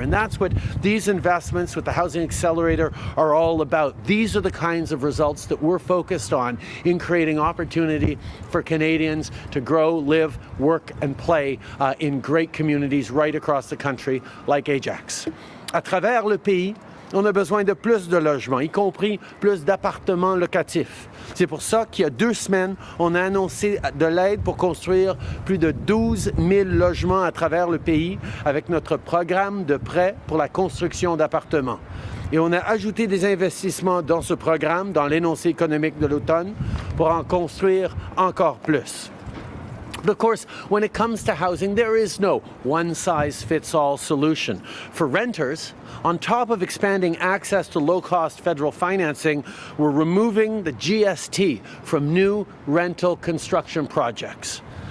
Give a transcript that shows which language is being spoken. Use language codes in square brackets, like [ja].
[en] And that's what these investments with the Housing Accelerator are all about. These are the kinds of results that we're focused on in creating opportunity for Canadians to grow, live, work and play in great communities right across the country like Ajax. [fr] À travers le pays, On a besoin de plus de logements, y compris plus d'appartements locatifs. C'est pour ça qu'il y a 2 semaines, on a annoncé de l'aide pour construire plus de 12 000 logements à travers le pays avec notre programme de prêt pour la construction d'appartements. Et on a ajouté des investissements dans ce programme, dans l'énoncé économique de l'automne, pour en construire encore plus. [en] But of course, when it comes to housing, there is no one-size-fits-all solution. For renters, on top of expanding access to low-cost federal financing, we're removing the GST from new rental construction projects.